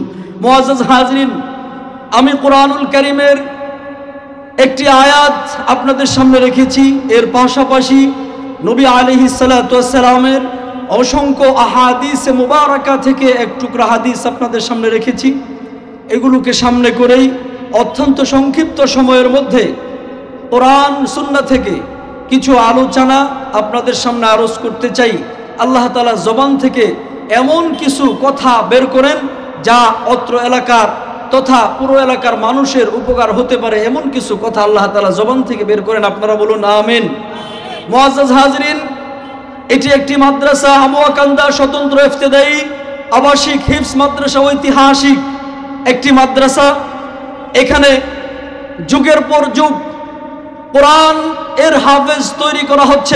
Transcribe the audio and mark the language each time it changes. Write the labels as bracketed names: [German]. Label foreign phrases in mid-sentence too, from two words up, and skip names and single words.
[Bangla] মুআজ্জাজ হাজিরিন, আমি কোরআনুল কারীমের একটি আয়াত আপনাদের সামনে রেখেছি, এর পাশাপাশি নবী [Arabic] عليه الصلاة والسلام [Bangla] অসংখ্য আহাদিসে মুবারাকা থেকে এক টুকরা হাদিস আপনাদের সামনে রেখেছি। এগুলোকে সামনে করেই অত্যন্ত সংক্ষিপ্ত সময়ের মধ্য কুরআন সুন্নাহ থেকে কিছু আলোচনা আপনাদের সামনে আরজ করতে চাই। আল্লাহ তাআলা জবান থেকে এমন কিছু কথা বের করেন যা অত্র এলাকার তথা পুরো এলাকার মানুষের উপকার হতে পারে, এমন কিছু কথা আল্লাহ তাআলা জবান থেকে বের করেন। আপনারা বলুন আমীন। মুআজ্জাজ হাজিরিন, এটি একটি মাদ্রাসা, আমুয়াকান্দা स्वतंत्र ইফতেদায়ী আবাসিক হিফজ মাদ্রাসা, ঐতিহাসিক একটি মাদ্রাসা। এখানে যুগের পর যুগ কোরআন এর হাফেজ তৈরি করা হচ্ছে।